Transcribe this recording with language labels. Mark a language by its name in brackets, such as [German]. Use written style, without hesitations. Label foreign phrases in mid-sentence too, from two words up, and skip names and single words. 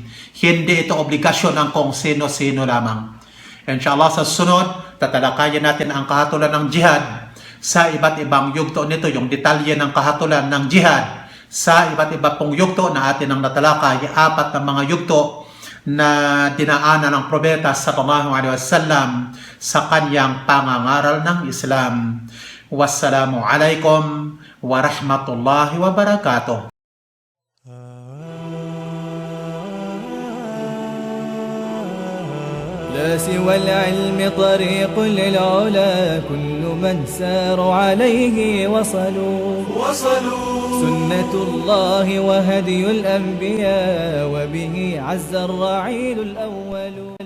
[Filipino] Hindi ito obligasyon ng kung sino-sino lamang. Inshallah, sa sunod, tatalakayin natin ang kahatulan ng jihad sa iba't ibang yugto nito, yung detalye ng kahatulan ng jihad sa iba't iba pong yugto na atin ang natalakay, 4 na mga yugto na dinaanan ng Propeta [Arabic] صلى الله عليه وسلم [Filipino] sa kanyang pangangaral ng Islam. [Arabic] والسلام عليكم ورحمة الله وبركاته. لا سوى العلم طريق للعلا كل من سار عليه وصلوا سنة الله وهدي الأنبياء وبه عز الرعيل الأول.